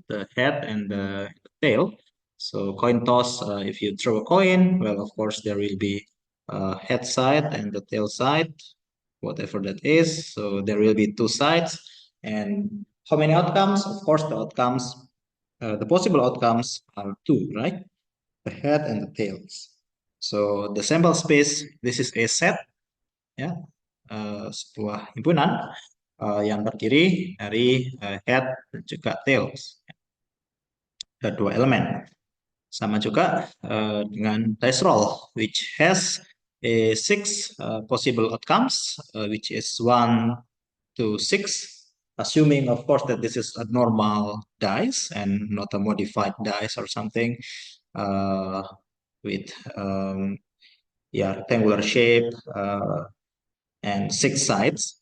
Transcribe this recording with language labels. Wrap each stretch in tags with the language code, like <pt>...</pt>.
<en>The head and the tail. So coin toss, if you throw a coin, well, of course, there will be head side and the tail side, whatever that is. So there will be two sides. And how many outcomes? Of course, the possible outcomes are two, right? The head and the tails. So the sample space, this is a set,</en> <id>ya, sebuah himpunan yang terdiri dari head dan juga tails, dua elemen.</id> <en>Sama juga dengan dice roll, which has a six possible outcomes, which is 1 to 6, assuming, of course, that this is a normal dice and not a modified dice or something with yeah, rectangular shape and 6 sides.</en>